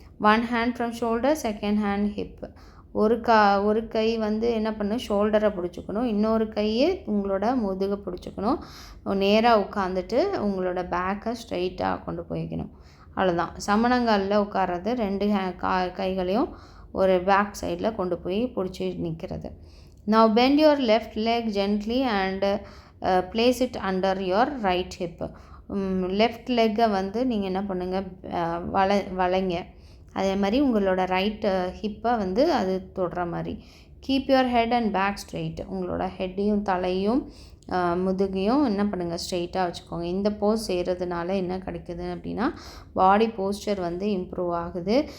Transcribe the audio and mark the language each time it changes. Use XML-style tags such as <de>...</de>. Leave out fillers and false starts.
<en>One hand from shoulder, second hand hip.</en> <ta>ஒரு கை வந்து என்ன பண்ணணும், ஷோல்டரை பிடிச்சிக்கணும், இன்னொரு கையை உங்களோட முதுகை பிடிச்சிக்கணும். நேராக உட்காந்துட்டு உங்களோட பேக்கை ஸ்ட்ரெயிட்டாக கொண்டு போய்க்கணும். அவ்வளோதான். சமணங்காலில் உட்கார்றது, ரெண்டு கைகளையும் ஒரு பேக் சைடில் கொண்டு போய் பிடிச்சி நிற்கிறது.</ta> <en>Now bend your left leg gently and place it under your right hip.</en> <ta>Left லெக்கை வந்து நீங்கள் என்ன பண்ணுங்கள், வளைங்க. அதே மாதிரி உங்களோட ரைட் ஹிப்பை வந்து அது தொடுற மாதிரி.</ta> <en>Keep your head and back straight.</en> <ta>உங்களோட ஹெட்டையும் தலையும் முதுகையும் என்ன பண்ணுங்கள், ஸ்ட்ரெயிட்டாக வச்சுக்கோங்க. இந்த போஸ் செய்கிறதுனால என்ன கிடைக்குது அப்படின்னா, பாடி போஸ்டர் வந்து இம்ப்ரூவ் ஆகுது.</ta>